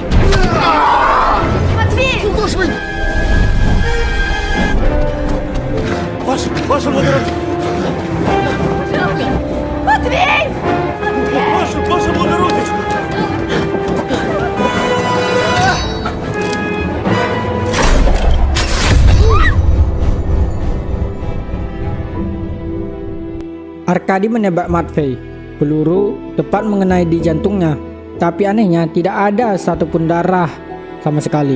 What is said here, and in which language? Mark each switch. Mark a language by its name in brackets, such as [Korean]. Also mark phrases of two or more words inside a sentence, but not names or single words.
[Russian] Матвей! Куда ж вы? Ваше благородие! Матвей! Ваше благородие! [Indonesian] Arkadi menembak Matvey. Peluru tepat mengenai di jantungnya. Tapi anehnya tidak ada satupun darah sama sekali.